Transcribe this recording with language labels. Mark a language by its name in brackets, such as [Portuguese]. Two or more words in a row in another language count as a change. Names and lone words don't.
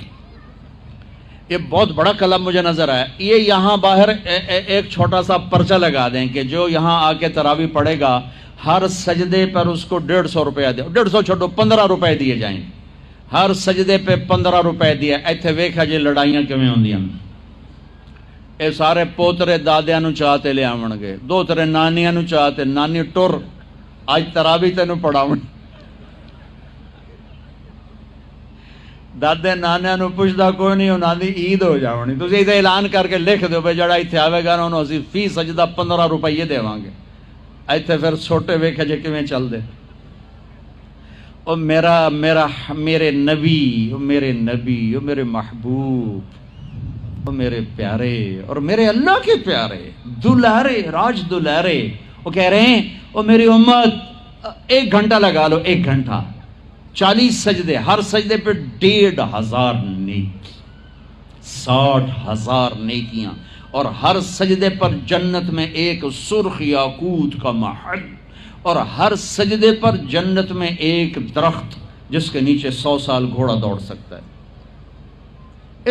[Urdu] یہ بہت بڑا کلب مجھے نظر آیا۔ یہ یہاں باہر ایک چھوٹا سا پرچہ لگا دیں کہ جو یہاں آ کے تراویح پڑھے گا ہر سجدے پر اس کو 150 روپیہ دے، 150 چھوڑو 15 روپے دیے جائیں، ہر سجدے پہ 15 روپے دیا۔ [Punjabi] ایتھے ویکھا جی لڑائیاں کیویں ہوندیاں، اے سارے پوترے دادیاں نو چاہتے لے آون گے، دو ترے نانیاں نو چاہتے، نانی ٹر اج تراویح تینوں پڑھاون، دادے نانیاں نو پوچھدا کوئی نہیں، انہاں دی عید ہو جاونی، تسی ایتھے اعلان کر کے لکھ دیو بھئی جڑا ایتھے آوے گا انہوں اسی فی سجدہ 15 روپے دیواں گے۔ ایتھے پھر چھوٹے ویکھے جے کیویں چل دے۔ [Urdu] او میرے نبی، او میرے نبی، او میرے محبوب، او میرے پیارے اور میرے اللہ کے پیارے دلارے راج دلارے، وہ کہہ رہے ہیں او میری امت 1 گھنٹہ لگا لو، 1 گھنٹہ 40 سجدے، ہر سجدے پہ 1500 نیکی، 60,000 نیکیاں، اور ہر سجدے پر جنت میں ایک سرخ یاقوت کا محل، اور ہر سجدے پر جنت میں ایک درخت جس کے نیچے 100 سال گھوڑا دوڑ سکتا ہے۔